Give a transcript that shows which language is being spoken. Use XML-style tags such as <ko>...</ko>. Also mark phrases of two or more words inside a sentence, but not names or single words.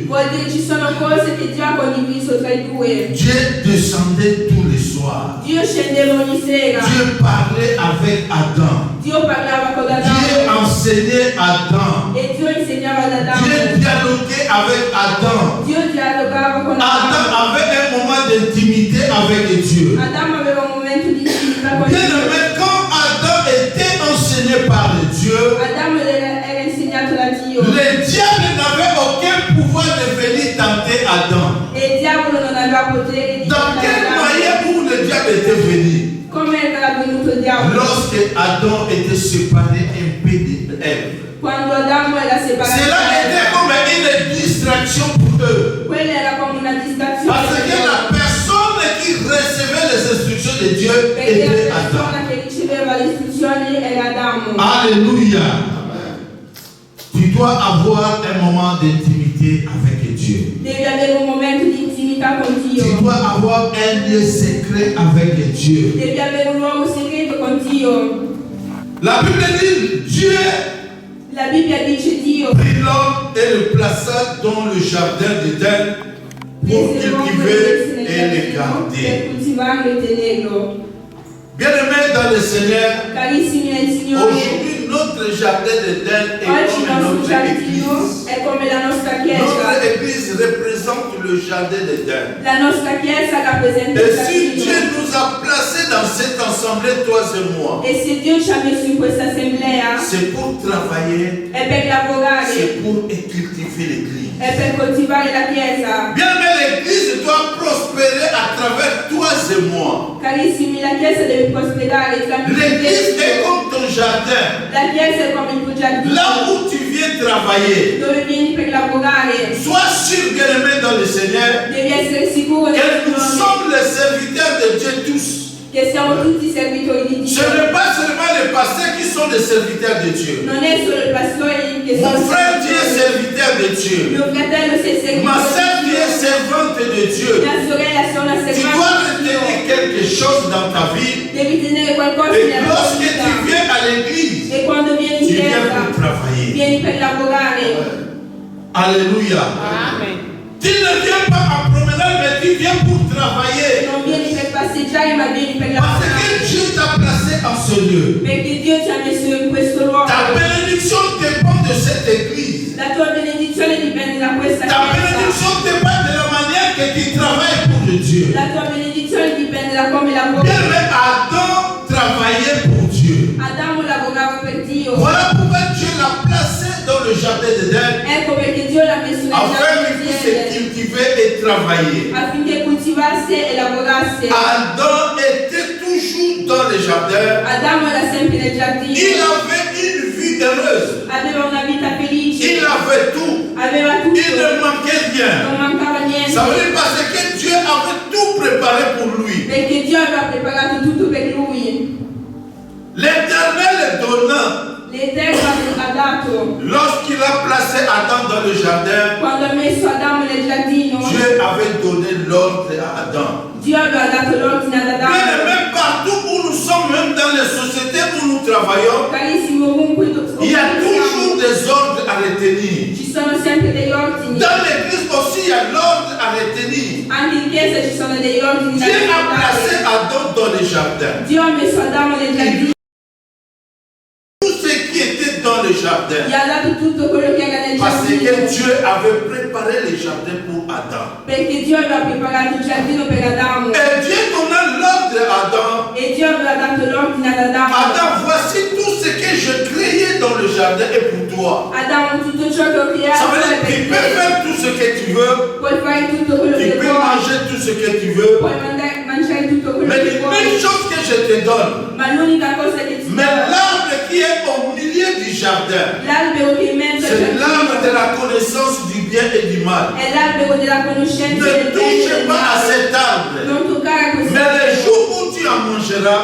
<it>Vuol dire ci sono cose che Dio ha condiviso tra i due.</it> <fr>Dieu descendait tous les soirs.</fr> <it>Dio scendeva ogni sera.</it> <fr>Dieu parlait avec Adam.</fr> <it>Dio parlava con</it> <fr>Dieu</fr> <it>Adamo</it> <fr>enseignait Adam.</fr> <it>e Dio insegnava ad</it> <fr>Dieu</fr> <it>Adamo.</it> <fr>dialoguait avec Adam.</fr> <it>Dio dialogava con</it> <fr>Adam</fr> <it>Adamo.</it> <fr>avait un moment d'intimité avec Dieu.</fr> <it>Adamo aveva un momento di intimità con</it> <fr>Bien</fr> <it>Dio.</it> <fr>aimé, quand Adam était enseigné par Dieu,</fr> <it>Adamo era insegnato da Dio</it> <fr>le diable n'avait aucun pouvoir de venir tenter Adam.</fr> <it>e il diavolo non aveva potere di</it> <fr>Dans quel</fr> <it>tentare Adamo.</it> <fr>moyen où le diable était venu?</fr> <it>Come era venuto il diavolo?</it> <fr>Lorsque Adam était séparé un peu d'Ève.</fr> <it>Quando Adamo era separato</it> <fr>Cela</fr> <it>da</it> <fr>était</fr> <it>Eva.</it> <fr>comme une distraction pour eux.</fr> <it>Quella era come una distrazione</it> <fr>Parce</fr> <it>per</it> <fr>que</fr> <it>loro.</it> <fr>la personne qui recevait les instructions de Dieu</fr> <it>Perché</it> <fr>était</fr> <it>la</it> <fr>Adam.</fr> <it>persona che riceveva le istruzioni era Adamo.</it> <fr>Alléluia. Tu dois avoir un moment d'intimité avec Dieu.</fr> <it>Devi avere un momento di intimità con</it> <fr>Tu</fr> <it>Dio.</it> <fr>dois avoir un lieu secret avec Dieu.</fr> <it>Devi avere un luogo segreto con Dio.</it> <fr>La Bible dit Dieu</fr> <it>La Bibbia dice Dio</it> <fr>prit l'homme et le plaça dans le jardin d'Éden pour</fr> <it>prese l'uomo e lo</it> <fr>cultiver</fr> <it>messe nel</it> <fr>et le</fr> <it>giardino per</it> <fr>garder.</fr> <it>coltivarlo e tenerlo.</it> <fr>Bien-aimés dans le Seigneur,</fr> <it>Carissimi nel Signore,</it> <fr>aujourd'hui notre jardin d'Éden est</fr> <it>oggi il</it> <fr>comme</fr> <it>nostro</it> <fr>notre</fr> <it>giardino</it> <fr>église.</fr> <it>è come la nostra</it> <fr>Notre</fr> <it>chiesa.</it> <fr>église représente le jardin d'Éden.</fr> <it>La nostra chiesa rappresenta</it> <fr>Et</fr> <it>il</it> <fr>si Dieu</fr> <it>giardino.</it> <fr>nous a placés dans cette assemblée, toi et moi,</fr> <it>E se Dio ci ha messo in questa assemblea</it> <fr>c'est pour travailler,</fr> <it>è per lavorare,</it> <fr>c'est pour cultiver l'église.</fr> <it>è per coltivare la chiesa.</it> <fr>Bien-aimé, l'église doit prospérer à travers toi et moi.</fr> <it>Carissimi, la chiesa deve prosperare tramite</it> <fr>L'église</fr> <it>te.</it> <fr>est comme ton jardin.</fr> <it>La chiesa è come il tuo giardino,</it> <fr>Là où tu viens travailler,</fr> <it>dove vieni per lavorare.</it> <fr>sois sûr, bien-aimé dans le Seigneur,</fr> <it>Devi essere sicuro</it> <fr>que nous sommes les serviteurs de Dieu tous.</fr> <it>che siamo tutti servitori di</it> <fr>Ce</fr> <it>Dio.</it> <fr>n'est pas seulement les pasteurs qui sont des serviteurs de Dieu.</fr> <it>Non è solo il pastore che</it> <fr>Mon</fr> <it>sono</it> <fr>frère, tu es</fr> <it>servitori.</it> <fr>serviteur de Dieu.</fr> <it>Mio fratello sei servitore</it> <fr>Ma soeur, tu</fr> <it>di</it> <fr>es</fr> <it>Dio.</it> <fr>servante de Dieu.</fr> <it>Mia sorella sei una</it> <fr>Tu dois</fr> <it>servante di</it> <fr>retenir</fr> <it>Dio.</it> <fr>quelque chose dans ta vie.</fr> <it>Devi tenere qualcosa</it> <fr>Et</fr> <it>nella tua</it> <fr>lorsque</fr> <it>vita.</it> <fr>tu viens à l'église,</fr> <it>E quando vieni</it> <fr>tu</fr> <it>in</it> <fr>viens</fr> <it>chiesa,</it> <fr>pour travailler.</fr> <it>vieni per lavorare.</it> <fr>Alléluia. Tu ne viens pas en promenade, mais tu viens pour travailler.</fr> <it>Non vieni per passeggiare, ma vieni per</it> <fr>Parce</fr> <it>lavorare.</it> <fr>que Dieu t'a placé en ce lieu.</fr> <it>Perché Dio ci ha messo in questo luogo.</it> <fr>Ta bénédiction dépend de cette église.</fr> <it>La tua benedizione dipende da questa</it> <fr>Ta</fr> <it>chiesa.</it> <fr>bénédiction dépend de la manière que tu travailles pour le Dieu.</fr> <it>La tua benedizione dipende da come lavori.</it> <fr>Bien-aimé, Adam travaillait pour Dieu.</fr> <it>Adamo lavorava per Dio.</it> <fr>Voilà pourquoi Dieu l'a placé dans le jardin d'Éden</fr> <it>Ecco perché Dio l'ha messo nel</it> <fr>afin</fr> <it>giardino</it> <fr>qu'il</fr> <it>di</it> <fr>puisse</fr> <it>Eden,</it> <fr>cultiver et travailler.</fr> <it>affinché coltivasse e lavorasse.</it> <fr>Adam était toujours dans le jardin.</fr> <it>Adamo era sempre nel</it> <fr>Il</fr> <it>giardino,</it> <fr>avait une vie heureuse.</fr> <it>aveva una vita felice,</it> <fr>Il avait tout.</fr> <it>aveva</it> <fr>Il ne</fr> <it>tutto,</it> <fr>manquait rien.</fr> <it>non mancava niente,</it> <fr>Ça veut dire parce que Dieu avait tout préparé pour lui.</fr> <it>perché Dio aveva preparato tutto per lui.</it> <fr>L'Éternel donnant,</fr> <it>L'Eterno ha dato,</it> <fr>lorsqu'il a placé Adam dans le jardin,</fr> <it>quando ha messo Adamo nel giardino,</it> <fr>Dieu avait donné l'ordre à Adam.</fr> <it>Dio aveva dato l'ordine ad</it> <fr>Mais</fr> <it>Adamo.</it> <fr>même partout où nous sommes, même dans les sociétés où nous travaillons,</fr> <it>Carissimo, ovunque</it> <fr>il y a toujours des ordres à retenir.</fr> <it>ci sono sempre degli ordini.</it> <fr>Dans l'église aussi, il y a l'ordre à retenir.</fr> <it>Anche in chiesa ci sono degli ordini da</it> <fr>Dieu a placé</fr> <it>rispettare.</it> <fr>Adam dans le jardin.</fr> <it>Dio ha messo Adamo nel giardino,</it> <fr>Tout ce qui était dans le</fr> <it>gli</it> <fr>jardin.</fr> <it>ha dato tutto quello che era nel</it> <fr>Parce que</fr> <it>giardino,</it> <fr>Dieu avait préparé le jardin pour Adam.</fr> <it>perché Dio aveva preparato il giardino per Adamo</it> <fr>Et Dieu donna l'ordre à Adam.</fr> <it>e Dio aveva dato l'ordine ad Adamo.</it> <fr>Adam, voici tout ce que je créais dans le jardin est pour toi.</fr> <it>Adamo, tutto ciò che ho</it> <fr>Ça</fr> <it>creato</it> <fr>veut</fr> <it>è</it> <fr>dire que tu peux</fr> <it>per te.</it> <fr>faire tout ce que tu veux.</fr> <it>Puoi fare tutto quello</it> <fr>Tu</fr> <it>che</it> <fr>peux</fr> <it>vuoi,</it> <fr>manger tout ce que tu veux.</fr> <it>puoi mangiare tutto quello</it> <fr>Mais</fr> <it>che</it> <fr>une</fr> <it>vuoi,</it> <fr>chose que je te donne.</fr> <it>ma l'unica cosa che ti</it> <fr>Mais</fr> <it>do,</it> <fr>l'arbre qui est au milieu du jardin,</fr> <it>l'albero che è in mezzo al</it> <fr>c'est l'arbre de</fr> <it>giardino,</it> <fr>la connaissance du bien et du mal.</fr> <it>è l'albero della conoscenza</it> <fr>Ne</fr> <it>del bene e</it> <fr>touche</fr> <it>del</it> <fr>pas à</fr> <it>male.</it> <fr>cet arbre.</fr> <it>Non toccare a questo</it> <fr>Mais le</fr> <it>albero.</it> <fr>jour où tu en mangeras,</fr>